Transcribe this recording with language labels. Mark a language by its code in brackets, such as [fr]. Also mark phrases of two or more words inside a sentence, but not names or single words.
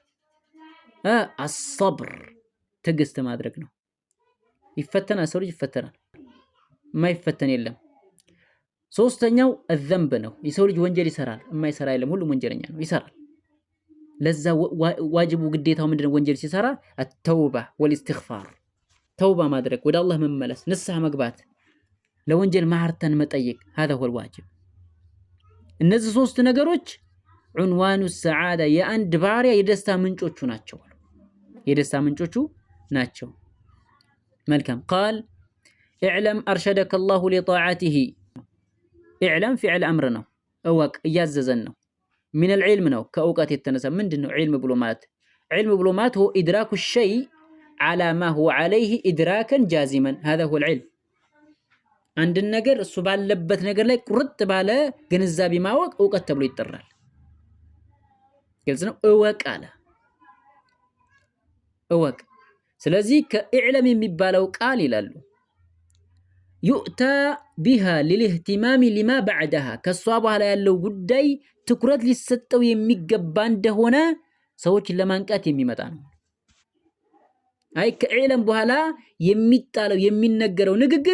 [am] አሰብር ትዕግስት ማድረግ ነው። ይፈተናል፣ ሰው ልጅ ይፈተናል፣ የማይፈተን የለም። ሶስተኛው ዘንብ ነው። የሰው ልጅ ወንጀል ይሰራል፣ የማይሰራ የለም። ሁሉም ወንጀለኛ ነው፣ ይሰራል። ለዛ ዋጅቡ ግዴታው ምንድን ነው? ወንጀል ሲሰራ [ar] التوبة والاستغفار [am] ተውባ ማድረግ፣ ወደ አላህ መመለስ፣ ንስሐ መግባት፣ ለወንጀል መሐርታን መጠየቅ። [ar] هذا هو الواجب። [am] እነዚህ ሶስት ነገሮች [ar] عنوان السعادة [am] የአንድ ባሪያ የደስታ ምንጮቹ ናቸው። የደስታ ምንጮቹ ናቸው። መልካም ቃል [ar] اعلم أرشدك الله لطاعته اعلم فعل أمر [am] ነው። እወቅ እያዘዘን ነው። [ar] من العلم [am] ነው ከእውቀት የተነሳ ምንድን ነው ዒልም ብሎ ማለት? ዒልም ብሎ ማለት [ar] هو إدراك الشيء على ما هو عليه إدراكا جازما هذا هو العلم። [am] አንድን ነገር እሱ ባለበት ነገር ላይ ቁርጥ ባለ ግንዛቤ ማወቅ እውቀት ተብሎ ይጠራል። ግልጽ ነው። እወቅ አለ እወቅ። ስለዚህ ከኢዕለም የሚባለው ቃል ይላሉ [ar] يؤتى بها للاهتمام لما بعدها [am] ከሷ በኋላ ያለው ጉዳይ ትኩረት ሊሰጠው የሚገባ እንደሆነ ሰዎችን ለማንቃት የሚመጣ ነው። አይ ከኢዕለም በኋላ የሚጣለው የሚነገረው ንግግር